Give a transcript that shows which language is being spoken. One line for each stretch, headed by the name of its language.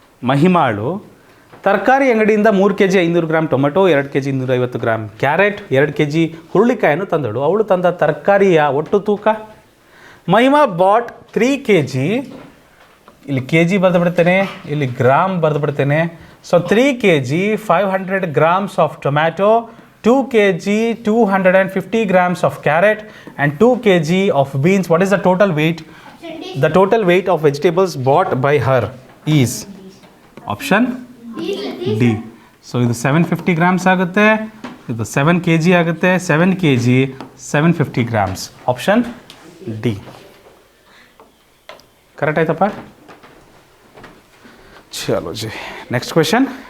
Kannada: ಮಹಿಮಾಳು ತರಕಾರಿ ಅಂಗಡಿಯಿಂದ 3 kg 500 gram tomato, 2 kg 250 gram carrot, 2 kg ಹುರುಳಿಕಾಯನ್ನು ತಂದಳು. ಅವಳು ತಂದ ತರಕಾರಿಯ ಒಟ್ಟು ತೂಕ. ಮಹಿಮಾ ಬಾಟ್ 3 kg, ಇಲ್ಲಿ ಕೆ ಜಿ ಬರೆದು ಬಿಡ್ತೇನೆ, ಇಲ್ಲಿ ಗ್ರಾಮ್ ಬರೆದು ಬಿಡ್ತೇನೆ.
English: So 3 kg 500 grams of tomato, 2 kg 250 grams of carrot and 2 kg of beans. What is the total weight? The total weight of vegetables bought by her is option D.
Kannada: So ಇದು 750 grams ಆಗುತ್ತೆ, ಇದು 7 kg ಆಗುತ್ತೆ. 7 kg 750 grams. Option D correct ಆಯ್ತಪ್ಪ.
Hindi: ಚಲೋ G,
English: Next question.